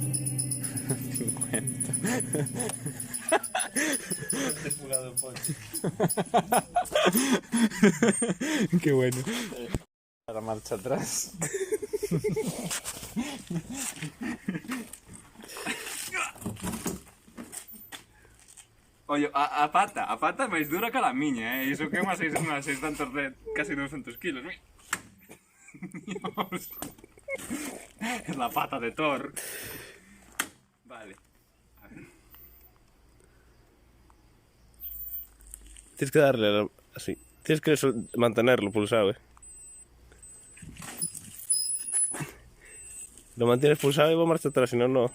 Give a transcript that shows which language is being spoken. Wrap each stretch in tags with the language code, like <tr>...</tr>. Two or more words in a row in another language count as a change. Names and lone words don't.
<es>50. Qué bueno. Para marcha atrás.</es> <gl>Oye, a pata máis dura que a miña, Iso que é unha 600 de casi 200 kilos,</gl> <es>Dios. Es la pata de Thor. Vale. A ver. Tienes que darle así. Tienes que mantenerlo pulsado, Lo mantienes pulsado y va marcha atrás, si no, no.</es>